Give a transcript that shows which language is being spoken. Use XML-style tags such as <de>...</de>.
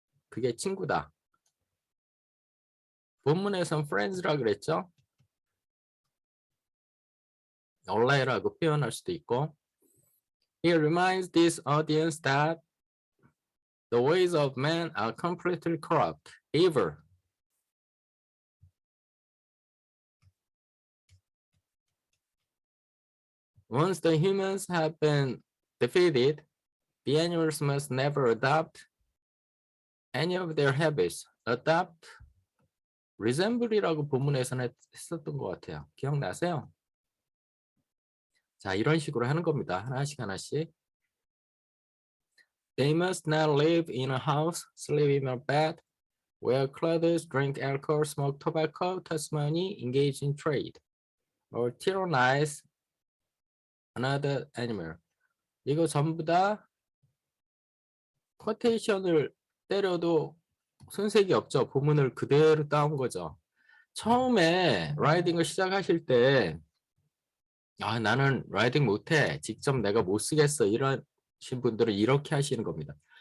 <ko>그게 친구다. 본문에선 friends라 그랬죠. ally라고 표현할 수도 있고.</ko> <en>He reminds this audience that the ways of man are completely corrupt, evil. Once the humans have been defeated, the animals must never adopt any of their habits.</en> <ko>Adopt, resemble이라고 본문에서는 했었던 것 같아요. 기억나세요? 자, 이런 식으로 하는 겁니다. 하나씩 하나씩.</ko> <en>They must not live in a house, sleep in a bed, wear clothes, drink alcohol, smoke tobacco, touch money, engage in trade, or tyrannize another animal.</en> <ko>이거 전부 다 쿼테이션을 때려도 손색이 없죠. 본문을 그대로 따온 거죠. 처음에 라이딩을 시작하실 때 나는 라이딩 못해. 직접 내가 못 쓰겠어. 이러신 분들은 이렇게 하시는 겁니다.</ko>